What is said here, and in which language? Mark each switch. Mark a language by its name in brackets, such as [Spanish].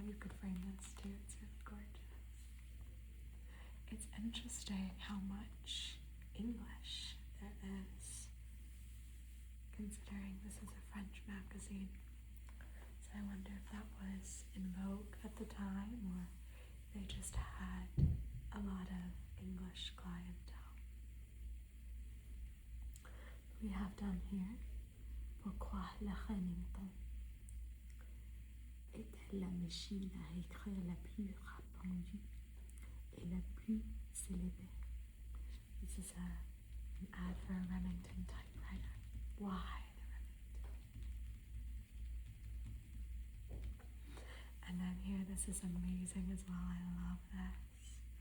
[English] You could frame this too. It's really gorgeous. It's interesting how much English there is, considering this is a French magazine. So I wonder if that was in vogue at the time, or they just had a lot of English clientele. We have down here, [French] pourquoi la Remington est-elle la machine à écrire la plus répandue et la plus célèbre? [English] This is an ad for a Remington typewriter. Why the Remington? And then here, this is amazing as well. I love this.